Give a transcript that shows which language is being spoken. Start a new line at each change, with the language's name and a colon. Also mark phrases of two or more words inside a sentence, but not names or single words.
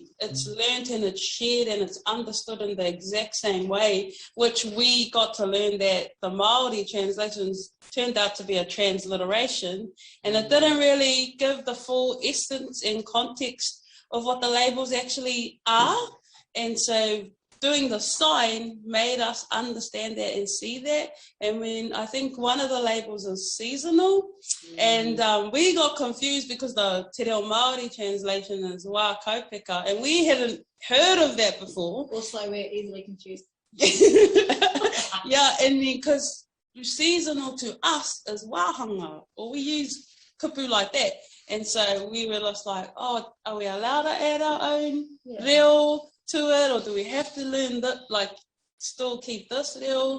English: It's learnt and it's shared and it's understood in the exact same way, which we got to learn that the Māori translations turned out to be a transliteration, and it didn't really give the full essence and context of what the labels actually are. And so doing the sign made us understand that and see that. And when I think one of the labels is seasonal, and we got confused because the
Māori: Te Reo Māori
English: translation is
Māori: wā kaupeka,
English: and we hadn't heard of that before. Also, we're easily confused. Yeah, and because seasonal to us is wāhanga, or we use kupu like that. And so we were just like, oh, are we allowed to add our own reo to it, or do we have to learn that, still keep this reo?